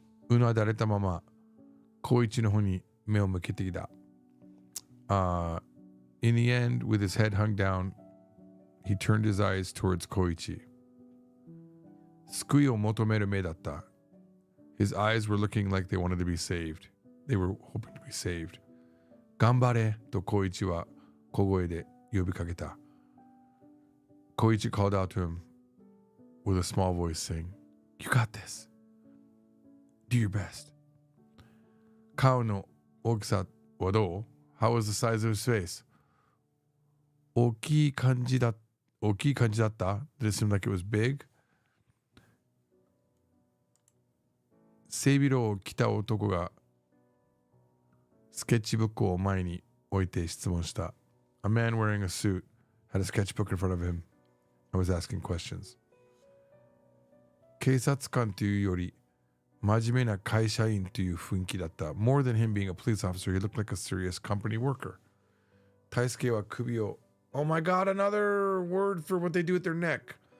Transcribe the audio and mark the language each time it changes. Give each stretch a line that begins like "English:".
Japanese: うなだれたまま、光一の方に目を向けていた。
English: In the end, with his head hung down, he turned his eyes towards Koichi.
Japanese: 救いを求める目だった。
English: His eyes were looking like they wanted to be saved. They were hoping to be saved.
Japanese: 頑張れと光一は小声で呼びかけた。
English: Koichi called out to him with a small voice saying, You got this. Do your best.
Japanese: 顔の大きさはどう?
English: How was the size of his face?
Japanese: 大きい感じだった?
English: Did it seem like it was big?
Japanese: 背広を着た男がスケッチブックを前に置いて質問した。
English: A man wearing a suit had a sketchbook in front of him and was asking questions.
Japanese: 警察官というより真面目な会社員という雰囲気だった。
English: More than him being a police officer, he looked like a serious company worker.
Japanese: 大輔は首を
English: Oh my god, another word for what they do with their neck.